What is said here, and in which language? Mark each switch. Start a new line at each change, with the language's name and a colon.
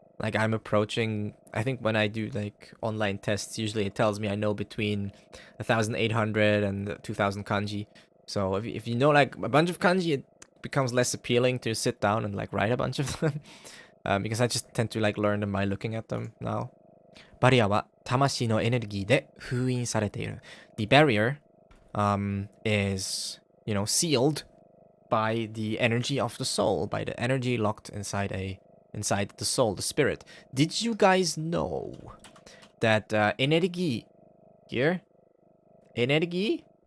English: Like I'm approaching, I think when I do like online tests, usually it tells me I know between 1,800 and 2,000 kanji. So if you know like a bunch of kanji, it becomes less appealing to sit down and like write a bunch of them. Because I just tend to like learn them by looking at them now.
Japanese: バリアは魂のエネルギーで封印されている.
English: The barrier is, you know, sealed by the energy of the soul, by the energy locked inside the soul, the spirit. Did you guys know that energy here? Energy?